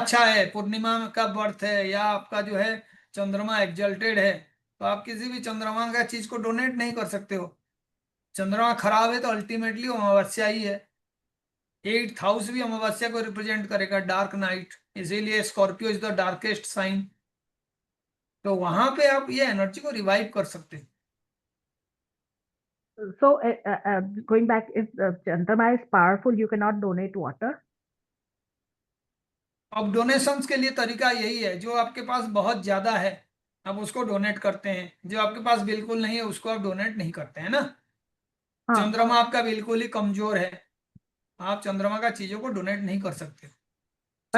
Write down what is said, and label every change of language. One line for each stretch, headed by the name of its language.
Hindi: अच्छा है, पूर्णिमा का बर्थ है, या आपका जो है चंद्रमा एक्जल्टेड है, तो आप किसी भी चंद्रमा का चीज को डोनेट नहीं कर सकते हो। चंद्रमा खराब है तो अल्टीमेटली अमावस्या ही है। 8th हाउस भी अमावस्या को रिप्रेजेंट करेगा, डार्क नाइट, इसीलिए
English: Scorpio is the darkest sign.
Hindi: तो वहां पे आप ये एनर्जी को रिवाइव कर सकते हैं।
English: So, going back, if Chandrama is powerful, you cannot donate water.
Hindi: अब डोनेशंस के लिए तरीका यही है, जो आपके पास बहुत ज्यादा है आप उसको डोनेट करते हैं, जो आपके पास बिल्कुल नहीं है उसको आप डोनेट नहीं करते हैं ना। हाँ, चंद्रमा आपका बिल्कुल ही कमजोर है, आप चंद्रमा का चीजों को डोनेट नहीं कर सकते। अच्छा,